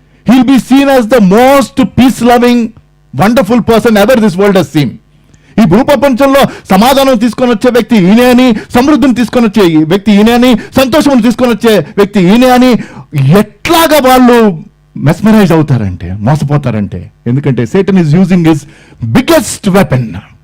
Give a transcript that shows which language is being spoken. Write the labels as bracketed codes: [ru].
[en] He'll be seen as the most peace-loving, wonderful person ever this world has seen. [te] ఈ భూప్రపంచంలో సమాధానం తీసుకొని వచ్చే వ్యక్తి ఈయనే అని, సమృద్ధిని తీసుకొని వచ్చే వ్యక్తి ఈయనే అని, సంతోషం తీసుకొని వచ్చే వ్యక్తి ఈయనే అని ఎట్లాగా వాళ్ళు మెస్మరైజ్ అవుతారంటే, మోసపోతారంటే. [en] ఎందుకంటే Satan is using his biggest weapon.